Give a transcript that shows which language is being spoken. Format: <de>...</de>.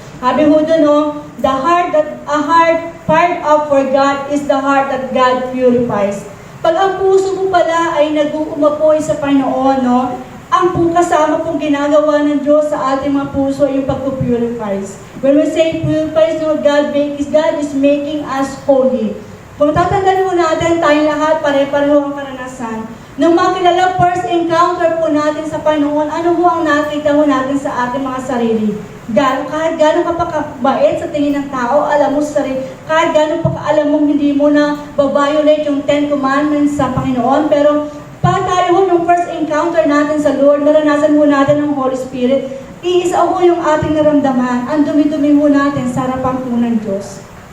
<tl>Sabi ho doon, no,</tl> <en>a heart fired up for God is the heart that God purifies.</en> <tl>Pag ang puso po pala ay nag-uumapoy sa Panginoon, no, ang po kasama pong ginagawa ng Diyos sa ating mga puso ay yung pag-purifies.</tl> <en>When we say purifies, no, God is making us holy.</en> <tl>Kung tatandaan mo natin, tayong lahat, pare-pareho ang karanasan. Nung makilala first encounter po natin sa Panginoon, ano ho ang nakita mo natin sa ating mga sarili? Kahit gano'n ka pa kabait sa tingin ng tao, alam mo sa sarili, kahit gano'n pa alam mo hindi mo na babiolate yung 10 Commandments sa Panginoon, pero pag tayo ho nung first encounter natin sa Lord, naranasan mo natin ng Holy Spirit, iisa ho yung ating naramdaman, ang dumi-dumi ho natin sa harapan po ng Diyos.</tl>